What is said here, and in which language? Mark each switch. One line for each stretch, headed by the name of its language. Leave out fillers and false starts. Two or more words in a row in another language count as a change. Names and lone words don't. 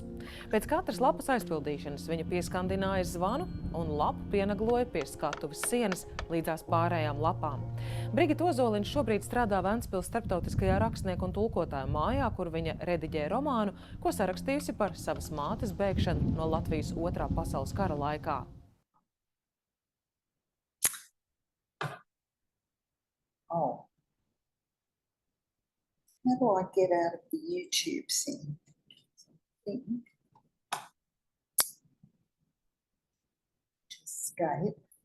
Latvian: Pēc katras lapas aizpildīšanas viņa pieskandināja zvanu un lapu pienagloja pie skatuves sienas līdzās pārējām lapām. Brigita Ozolins šobrīd strādā Ventspils starptautiskajā rakstnieku un tulkotāju mājā, kur viņa rediģē romānu, ko sarakstījusi par savas mātes bēgšanu no Latvijas 2. pasaules kara laikā. Oh.
English: How do I get out of the YouTube thing? Escape.